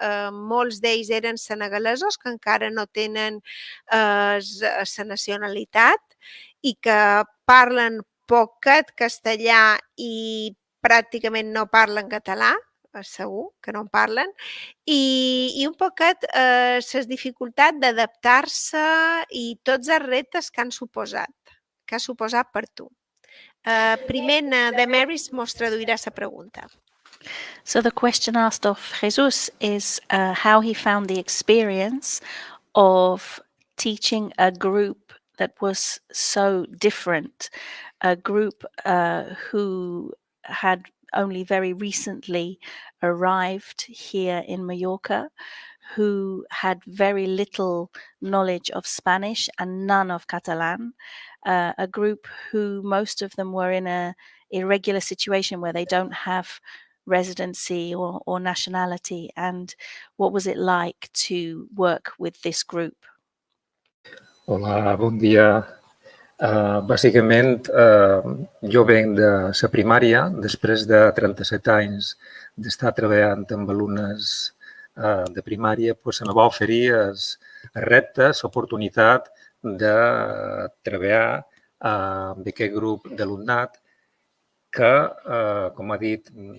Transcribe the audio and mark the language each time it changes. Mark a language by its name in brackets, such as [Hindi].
[Catalan] molts d'ells eren senegalesos que encara no tenen la nacionalitat i que parlen poquet castellà i pràcticament no parlen català, segur que no en parlen, i un poquet les dificultats d'adaptar-se i tots els reptes que han suposat, per tu. Primer, Damaris mos traduirà la pregunta. [English] So the question asked of Jesus is how he found the experience of teaching a group that was so different, a group who had only very recently arrived here in Mallorca, who had very little knowledge of Spanish and none of Catalan, a group who most of them were in a irregular situation where they don't have residency or nationality. And what was it like to work with this group? [Catalan] Hola, bon dia. Bàsicament, jo venc de la primària, després de 37 anys d'estar treballant amb alumnes de primària, se me va oferir el repte, l'oportunitat de treballar amb aquest grup d'alumnat que, com ha dit